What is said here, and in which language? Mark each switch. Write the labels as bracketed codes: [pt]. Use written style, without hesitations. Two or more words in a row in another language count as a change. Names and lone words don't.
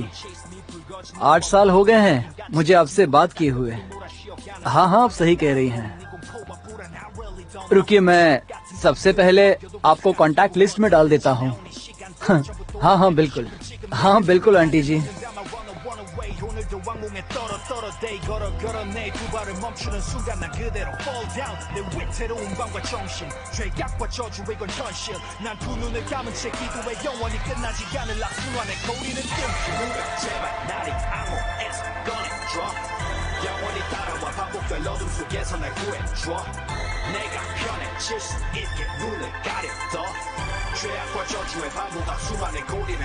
[hi] 8 साल हो गए हैं मुझे आपसे बात किए हुए। हाँ हाँ आप सही कह रही हैं। रुकिए, मैं सबसे पहले आपको कांटेक्ट लिस्ट में डाल देता हूँ। हाँ हाँ बिल्कुल, हाँ बिल्कुल आंटी जी। [ko] 왕궁에 떨어대 걸어내 두 발을 멈추는 순간 난 그대로 [en] fall down [ko] 내 위태로운 밤과 정신 죄악과 저주 이건 현실 난 두 눈을 감은 채 기도해 영원히 끝나지 않을 악순환의 거리는 뜸 누가 제발 나를 암호에서 꺼내줘 영원히 따라와 반복될 어둠 속에서 날 구해줘 내가 편해질 수 있게 눈을 가렸어 죄악과 저주의 반복 악순환의 고리를